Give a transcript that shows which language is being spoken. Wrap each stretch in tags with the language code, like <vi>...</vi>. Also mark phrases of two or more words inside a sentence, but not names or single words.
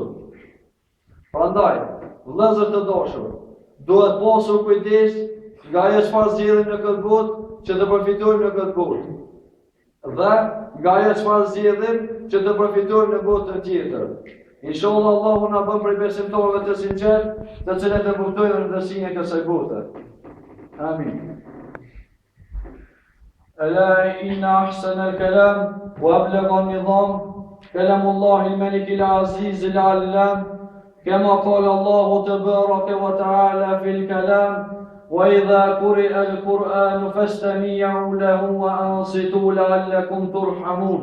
<sq>Prandaj, vëllezër të dashur, duhet pasur kujdes nga ajo çfarë zgjellim në këtë botë që të përfitojmë në këtë botë. Dhe nga ajo çfarë zgjellim që të përfitojmë në botën tjetër. Inshallah Allahu na bën prej besimtarëve të sinqertë, të cilët e kuptojnë rëndësinë e kësaj bote. Amin.</sq> <ar>ألا إن أحسن الكلام وأبلغ النظام كلام الله الملك العزيز العلام كما قال الله تبارك وتعالى في الكلام وإذا قرئ القرآن فاستمعوا له وأنصتوا لعلكم ترحمون.</ar>